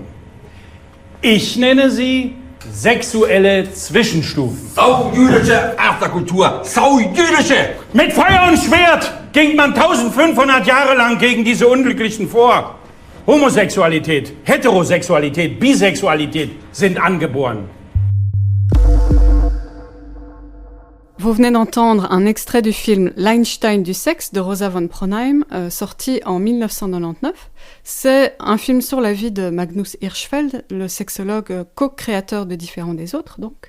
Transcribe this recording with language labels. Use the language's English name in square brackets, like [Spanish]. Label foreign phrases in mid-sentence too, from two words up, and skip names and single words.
[German] Ich nenne sie sexuelle Zwischenstufen. Saujüdische Afterkultur! Saujüdische! Mit Feuer und Schwert ging man 1500 Jahre lang gegen diese Unglücklichen vor. Homosexualität, Heterosexualität, Bisexualität sind angeboren. [French] Vous venez d'entendre un extrait du film L'Einstein du sexe de Rosa von Braunheim, sorti en 1999. C'est un film sur la vie de Magnus Hirschfeld, le sexologue co-créateur de Différents des autres, donc.